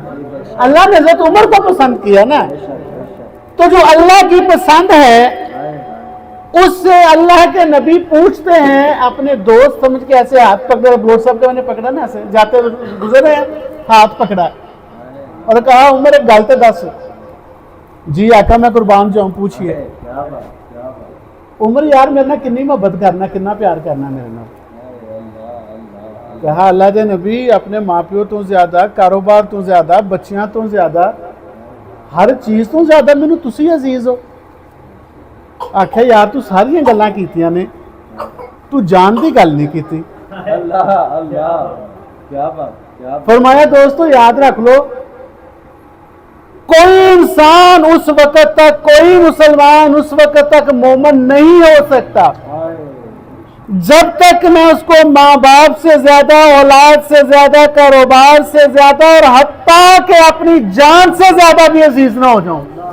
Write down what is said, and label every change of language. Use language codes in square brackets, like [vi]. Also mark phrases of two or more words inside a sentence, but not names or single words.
[ur] اللہ نے حضرت عمر کو پسند کیا نا. تو جو اللہ کی پسند ہے اس سے اللہ کے نبی پوچھتے ہیں, اپنے دوست سمجھ کے ایسے ہاتھ پکڑا, بلوچ صاحب کا میں نے پکڑا نا, ایسے جاتے گزرے ہیں, ہاتھ پکڑا اور کہا عمر [pa] ایک گل تے دس. [ur] جی آقا میں قربان جاؤں, پوچھئے. [pa] عمر یار میرے نال کنی محبت کرنا, کنا پیار کرنا میرے نال. کہا اللہ دے نبی اپنے ماں پیو تو زیادہ, کاروبار تو زیادہ, بچیاں تو زیادہ, ہر چیز تو زیادہ مینوں تسی عزیز ہو. آکھے یار تو ساریاں گلاں کیتیاں نے, تو جان دی گل نہیں کیتی. [ur] اللہ اللہ کیا بات. فرمایا دوستو یاد رکھ لو, کوئی انسان اس وقت تک, کوئی مسلمان اس وقت تک مومن نہیں ہو سکتا جب تک میں اس کو ماں باپ سے زیادہ, اولاد سے زیادہ, کاروبار سے زیادہ اور حتیٰ کہ اپنی جان سے زیادہ بھی عزیز نہ ہو جاؤں.